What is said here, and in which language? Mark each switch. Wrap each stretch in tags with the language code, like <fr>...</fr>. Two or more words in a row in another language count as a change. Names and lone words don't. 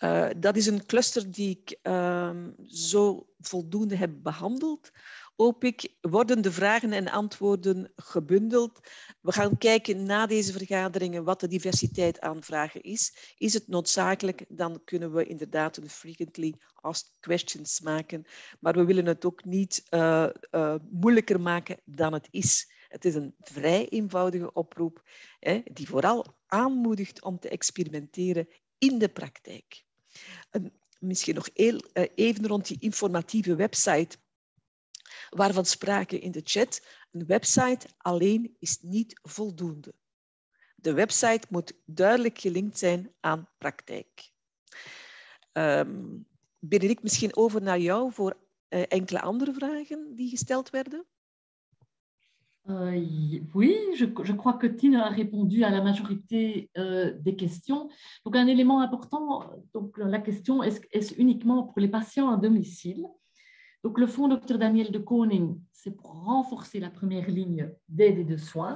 <nl>Dat is een cluster die ik zo voldoende heb behandeld. Hoop ik, worden de vragen en antwoorden gebundeld. We gaan kijken na deze vergaderingen wat de diversiteit aan vragen is. Is het noodzakelijk, dan kunnen we inderdaad een</nl> <en>frequently asked questions</en> <nl>maken. Maar we willen het ook niet moeilijker maken dan het is. Het is een vrij eenvoudige oproep die vooral aanmoedigt om te experimenteren in de praktijk. Misschien nog even rond die informatieve website waarvan sprake in de chat. Een website alleen is niet voldoende. De website moet duidelijk gelinkt zijn aan praktijk. Benedict, misschien over naar jou voor enkele andere vragen die gesteld werden.</nl> <fr>Oui, je crois que Tine a répondu à la majorité des questions. Donc, un élément important, donc, la question, est-ce uniquement pour les patients à domicile? Donc, le fonds Dr Daniel de Koning, c'est pour renforcer la première ligne d'aide et de soins.</fr>